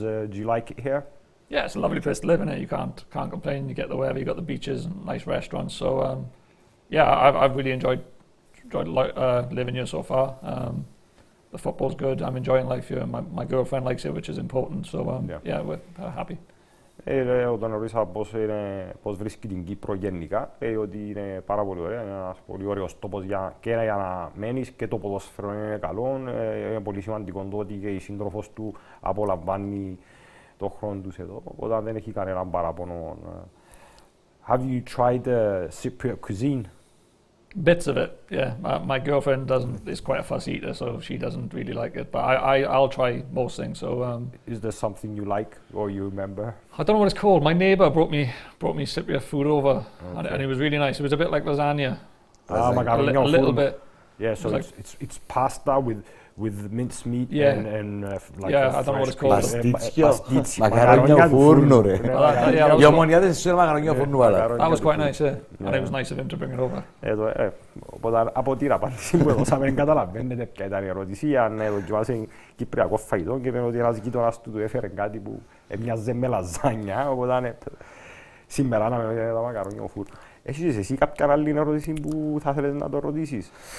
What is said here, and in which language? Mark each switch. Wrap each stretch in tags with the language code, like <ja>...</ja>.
<en>Do you like it here? Yeah, it's a lovely place to live in it. You can't complain. You get the weather, you got the beaches and nice restaurants. So yeah, I've really enjoyed living here so far. The football's good. I'm enjoying life here. My girlfriend likes it, which is important. So yeah, we're happy.</en> <el>Όταν ρωτήσα πώς βρίσκει την Κύπρο γενικά, λέει ότι είναι πάρα πολύ ωραία, είναι ένας πολύ ωραίος τόπος και για να μένεις και το ποδόσφαιρο είναι καλό. Είναι πολύ σημαντικό το ότι και η σύντροφος του απολαμβάνει το χρόνο τους εδώ, οπότε δεν έχει κανέναν παράπονο.</el> <en>Have you tried Cypriot cuisine? Bits of it, yeah. My girlfriend is quite a fussy eater, so she doesn't really like it. But I'll try most things. So is there something you like or you remember? I don't know what it's called. My neighbour brought me Cypriot food over, and it was really nice. It was a bit like lasagna. A little bit. Yeah, so it's pasta with minced meat and like I don't know what it's called.</en> <el>Παστίτσιο. Μακαρόνια φούρνου, ρε. Η Ομονία δεν σε μακαρόνια φούρνου, αλλά.</el> <en>That was quite nice, yeah. And it was nice of him to bring it over.</en> <el>Οπότε από την απάντηση που έδωσαμε δεν καταλαβαίνετε ποια ήταν η ερώτηση. Αν δοκιμάσει κυπριακό φαγητό και ότι ένας γείτονας του έφερε κάτι που έμοιαζε με λαζάνια. Οπότε σήμερα να με τα μακαρόνια φούρνου. Έχεις εσύ κάποια άλλη ερώτηση που θα θέλεις να το ρωτήσεις?</el>